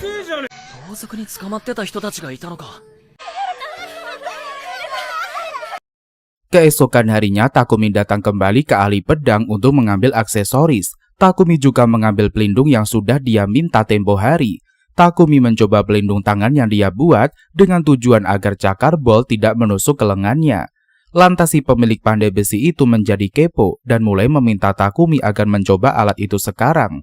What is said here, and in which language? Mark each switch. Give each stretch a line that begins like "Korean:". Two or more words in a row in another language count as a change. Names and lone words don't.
Japanese: 盗賊に捕まってた人たちがいたのか。
Indonesian: Keesokan harinya Takumi datang kembali ke ahli pedang untuk mengambil aksesoris. Takumi juga mengambil pelindung yang sudah dia minta tempo hari. Takumi mencoba pelindung tangan yang dia buat dengan tujuan agar cakar bolt tidak menusuk ke lengannya. Lantas si pemilik pandai besi itu menjadi kepo dan mulai meminta Takumi agar mencoba alat itu sekarang.